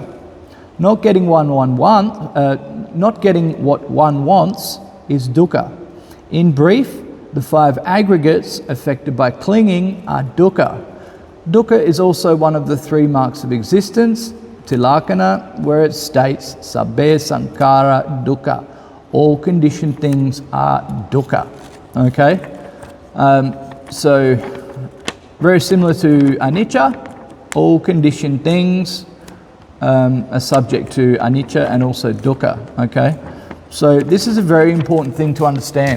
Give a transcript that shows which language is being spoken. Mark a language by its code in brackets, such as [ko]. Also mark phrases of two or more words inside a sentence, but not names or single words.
[en] Not getting what one wants is dukkha. In brief, the five aggregates affected by clinging are dukkha. Dukkha is also one of the three marks of existence, Tilakkhaṇa, where it states [pi] sabbe sankhara dukkha. [en] All conditioned things are dukkha. Okay? So very similar to anicca, all conditioned things are subject to anicca and also dukkha. Okay, so this is a very important thing to understand.